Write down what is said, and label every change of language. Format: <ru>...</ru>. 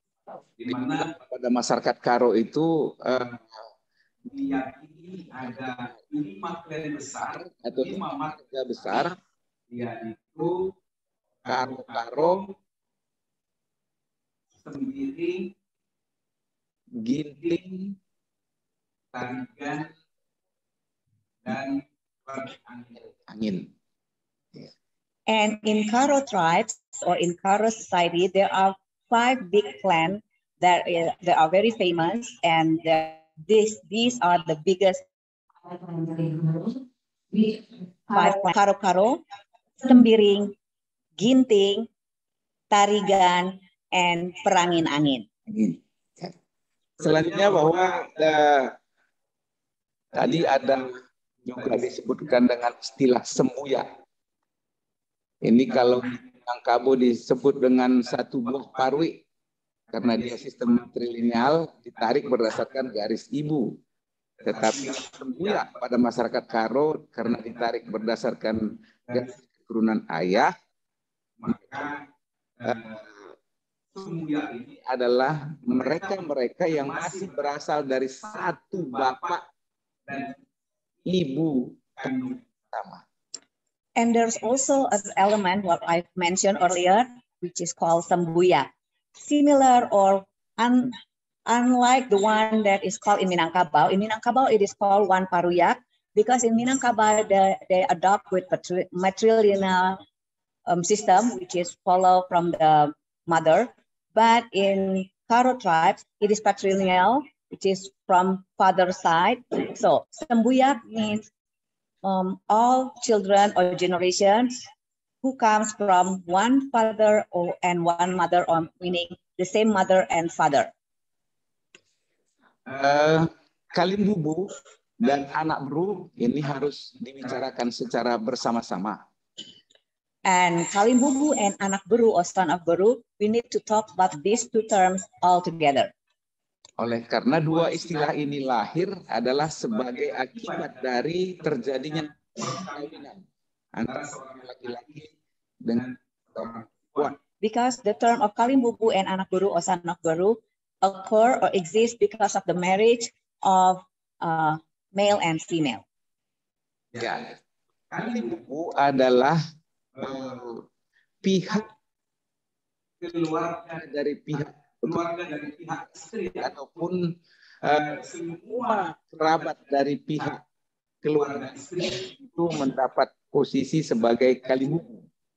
<id>Di mana pada masyarakat Karo itu diyakini ada 5 klan besar atau 5 marga besar, yaitu Karo-Karo, Sembiring, Ginting, Tarigan, dan Angin.</id> <en>And in Karo tribes or in Karo society, there are 5 big clans that are very famous, and these are the biggest 5 clans: Karo-Karo, Sembiring, Ginting, Tarigan, and Perangin-Angin.</en> <id>Selanjutnya bahwa tadi ada juga disebutkan dengan istilah sembuya. Ini kalau di Minangkabau disebut dengan satu buah parwi, karena dia sistem matrilineal ditarik berdasarkan garis ibu. Tetapi sembuya pada masyarakat Karo karena ditarik berdasarkan garis keturunan ayah, maka sembuya ini adalah mereka-mereka yang masih berasal dari satu bapak dan ibu kandung sama.</id> <en>And there's also an element what I mentioned earlier, which is called Sembuya. Similar or unlike the one that is called in Minangkabau. In Minangkabau, it is called one paruyak, because in Minangkabau they adopt with matrilineal system, which is follow from the mother. But in Karo tribes, it is patrilineal, which is from father's side. So Sembuyak means all children or generations who comes from one father and one mother, or meaning the same mother and father.</en> <id>Kalimbubu dan anak beru ini harus dibicarakan secara bersama-sama.</id> <en>And Kalimbubu and anak beru or son of beru, we need to talk about these 2 terms all together.</en> <id>Oleh karena 2 istilah ini lahir adalah sebagai akibat dari terjadinya perkawinan antara seorang laki-laki dengan seorang perempuan.</id> <en>Because the term of Kalimbubu and anak beru or son of beru occur or exist because of the marriage of male and female.</en> <id>Ya, Kalimbubu adalah pihak keluarga dari pihak istri ataupun semua kerabat dari pihak keluarga istri itu mendapat posisi sebagai Kalimbubu.</id>